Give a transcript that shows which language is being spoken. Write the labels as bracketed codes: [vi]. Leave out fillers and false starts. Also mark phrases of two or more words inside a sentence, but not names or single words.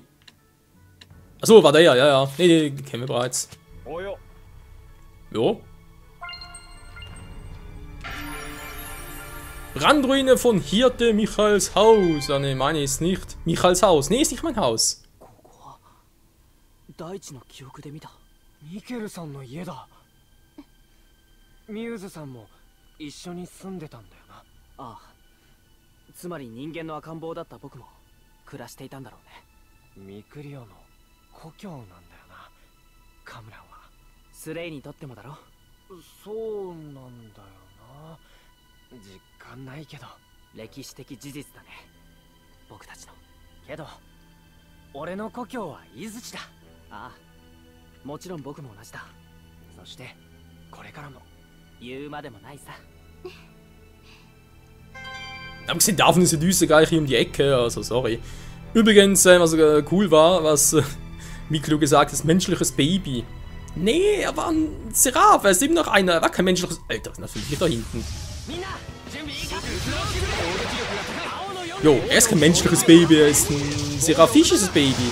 [de] Achso, war der ja. Nee, den kennen wir bereits. Oh ja. Jo. Brandruine von Hirte Michaels Haus. Ah ne, meine ist nicht. Michaels Haus. Nee, ist nicht mein Haus. [ja] 大地の記憶で見たミケルさんの家だ。ミューズさんも一緒に住んでたんだよな。ああ、つまり人間の赤ん坊だった僕も暮らしていたんだろうね。ミクリオの故郷なんだよな、カムランは。スレイにとってもだろ。そうなんだよな。実感ないけど歴史的事実だね、僕たちの。けど俺の故郷は伊豆地だ。ああ、もちろん僕も同じだ。そしてこれからも言うまでもないさ。 [de] Abgesehen davon ist die Düse gleich hier um die Ecke, also sorry. Übrigens, was cool war, was Miklo gesagt hat, menschliches Baby. Nee, er war ein Seraph, er ist eben noch einer, er war kein menschliches... Alter, was ist das für ein Lied da hinten? Jo, er ist kein menschliches Baby, er ist ein seraphisches Baby.